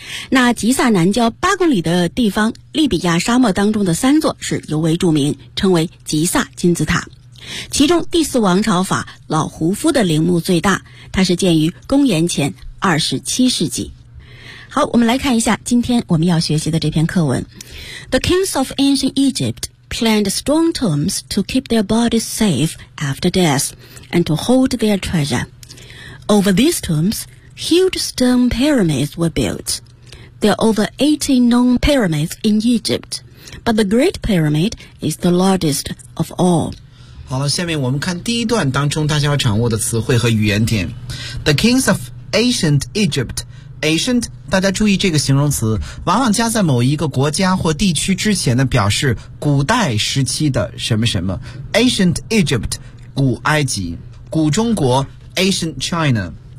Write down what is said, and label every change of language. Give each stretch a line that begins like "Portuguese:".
Chinese: 那吉萨南郊8公里的地方，利比亚沙漠当中的三座是尤为著名，称为吉萨金字塔。其中第四王朝法老胡夫的陵墓最大，它是建于公元前27世纪。好，我们来看一下今天我们要学习的这篇课文。
English: The kings of ancient Egypt planned strong tombs to keep their bodies safe after death and to hold their treasure. Over these tombs, huge stone pyramids were built. There are over 80 known pyramids in Egypt, but the Great Pyramid is the largest of all.
Chinese: 好了，下面我们看第一段当中大家要掌握的词汇和语言点。
English: The kings of ancient Egypt.
Chinese: Ancient， 大家注意这个形容词，往往加在某一个国家或地区之前的，表示古代时期的什么什么。 Ancient Egypt， 古埃及，古中国 ，Ancient China。